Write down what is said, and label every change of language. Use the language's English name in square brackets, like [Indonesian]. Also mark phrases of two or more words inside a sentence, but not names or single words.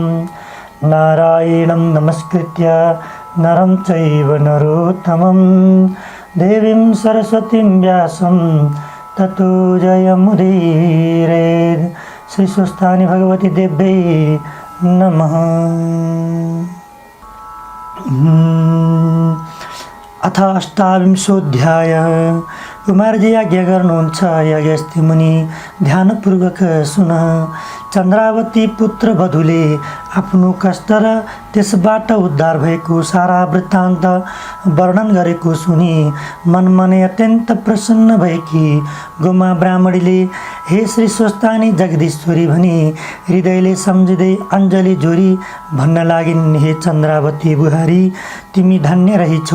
[Sanskrit] नारायणं नमस्कृत्य नरं चैव नरोत्तमं देवीं सरस्वतीं व्यासं ततो जयमुदीरयेत्। श्री स्वस्थानि भगवती देव्यै नमः। अथ अष्टाविंशोऽध्यायः। [Nepali] कुमारजी आज्ञा गर्नुहुन्छ याज्ञस्ति मुनि ध्यानपूर्वक सुन। चन्द्रावती पुत्र वधुले आफ्नो कष्ट र त्यसबाट उद्धार भएको सारा वृत्तान्त वर्णन गरेको सुनि मनमनै अत्यन्त प्रसन्न भएकी गोमा ब्राह्मणीले हे श्री स्वस्थानी जगदीश्वरी भनी हृदयले सम्झिँदै अञ्जली जोरी भन्न लागिन्, हे चन्द्रावती बुहारी, तिमी धन्य रहेछौ।